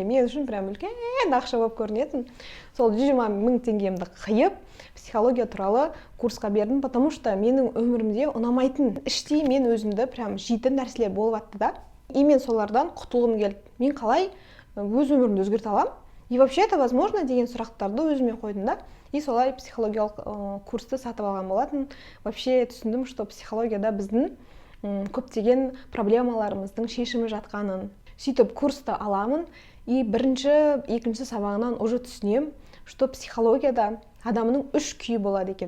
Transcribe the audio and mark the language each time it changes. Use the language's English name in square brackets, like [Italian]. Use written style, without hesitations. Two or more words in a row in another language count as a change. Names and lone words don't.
[Kazakh] Мен үшін үлкен ақша болып көрінетін. Сол 120 000 теңгемді қиып, психология туралы курсқа бердім, [Russian] потому что [Kazakh] менің өмірімде ұнамайтын, іштей мен өзімді жейтін нәрселер болып атты да. И мен солардан құтылғым келді. Мен қалай өз өмірімді өзгерте аламын? [Russian] И вообще это возможно [Kazakh] деген сұрақтарды өзіме қойдым да. И солай психологиялық курсты сатып алған болатын. Вообще түсіндім, что психологияда біздің көптеген проблемаларымыздың шешімі жатқанын. Сөйтіп курсты аламын, и бірінші, екінші сабағынан уже түсінем, что психологияда адамның 3 күйі болады екен.